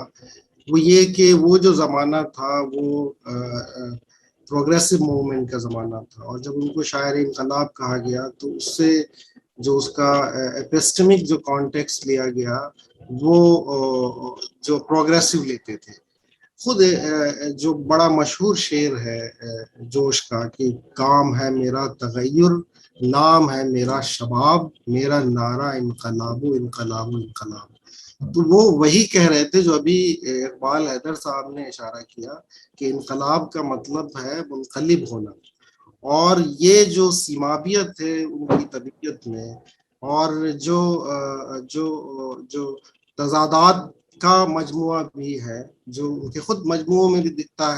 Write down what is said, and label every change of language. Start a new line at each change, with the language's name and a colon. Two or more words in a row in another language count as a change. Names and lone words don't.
Urdu: وہ یہ کہ وہ جو زمانہ تھا وہ
English: progressive movement
Urdu: کا زمانہ تھا, اور جب ان کو شاعر انقلاب کہا گیا تو اس سے جو اس کا ایپسٹمک جو کانٹیکسٹ لیا گیا وہ جو پروگریسو لیتے تھے. خود جو بڑا مشہور شعر ہے جوش کا کہ کام ہے میرا تغیر, نام ہے میرا شباب, میرا نعرہ انقلاب و انقلاب و انقلاب, تو وہ وہی کہہ رہے تھے جو ابھی اقبال حیدر صاحب نے اشارہ کیا کہ انقلاب کا مطلب ہے منقلب ہونا. اور یہ جو سیمابیت ہے ان کی طبیعت میں اور جو تضادات کا مجموعہ بھی ہے جو ان کے خود مجموعوں میں بھی دکھتا ہے.